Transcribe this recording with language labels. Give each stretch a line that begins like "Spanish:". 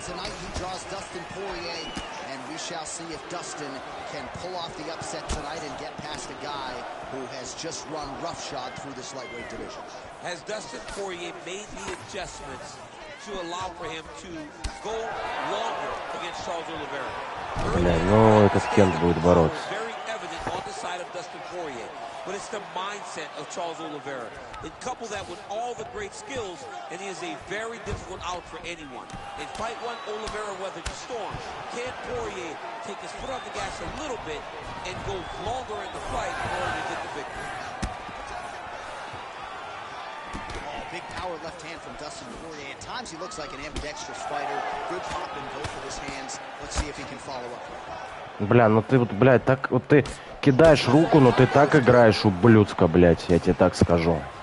English: Tonight, he draws Dustin Poirier, and we shall see if Dustin can pull off the upset tonight and get past a guy who has just run roughshod through this lightweight division. Has Dustin Poirier made the adjustments to allow for him to go longer against Charles Oliveira?
Russian: Бля, ну этот Кент будет бороться.
English: Very evident on the side of Dustin Poirier. But it's the mindset of Charles Oliveira. And couple that with all the great skills, and he is a very difficult out for anyone. In fight one, Oliveira weathered the storm. Can Poirier take his foot off the gas a little bit and go longer in the fight in order to get the victory? big power left hand from Dustin Poirier. At times he looks like an ambidextrous fighter. Good pop in both of his hands. Let's see if he can follow up.
Russian: Бля, ну ты вот, блядь, так вот ты кидаешь руку, но ты так играешь ублюдска, блядь, я тебе так скажу.